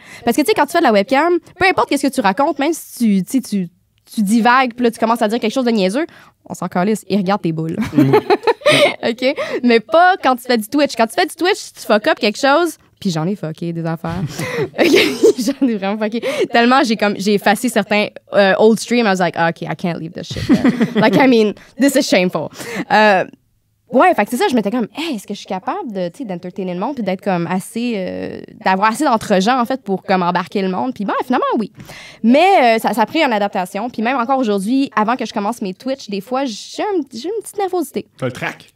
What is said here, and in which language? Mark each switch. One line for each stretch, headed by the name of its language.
French: Parce que, tu sais, quand tu fais de la webcam, peu importe qu'est-ce que tu racontes, même si tu divagues, puis là, tu commences à dire quelque chose de niaiseux, on s'en calisse, ils regardent tes boules. OK? Mais pas quand tu fais du Twitch. Quand tu fais du Twitch, tu fuck up quelque chose, puis j'en ai fucké des affaires. OK? J'en ai vraiment fucké. Tellement j'ai effacé certains
English: old streams, I was like, OK, I can't leave this shit there. Like, I mean, this is shameful.
French: Ouais, fait que c'est ça, je m'étais comme, hey, est-ce que je suis capable de, tu sais, d'entertainer le monde puis d'être comme assez, d'avoir assez d'entre-gens, en fait, pour comme embarquer le monde. Puis finalement, oui. Mais ça a pris une adaptation. Puis même encore aujourd'hui, avant que je commence mes Twitch, des fois, j'ai une petite nervosité. T'as le track.